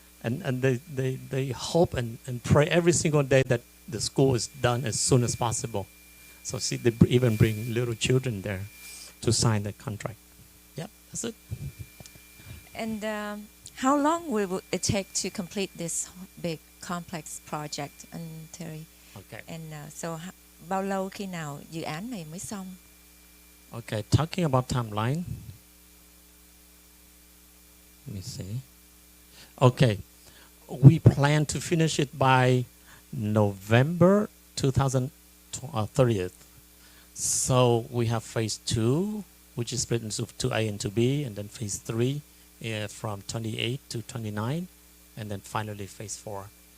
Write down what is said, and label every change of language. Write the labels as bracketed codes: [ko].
[en] And they hope and pray every single day that the school is done as soon as possible. So see, they even bring little children there to sign the contract. Yep, that's it. And how long will it take to complete this big complex project, and Terry? Okay. And so [vi] bao lâu khi nào dự án này mới xong? [en] Okay, talking about timeline. Let me see. Okay, we plan to finish it by November 2030. So we have phase 2, which is split into 2A and 2B, and then phase 3 from 28 to 29, and then finally phase 4.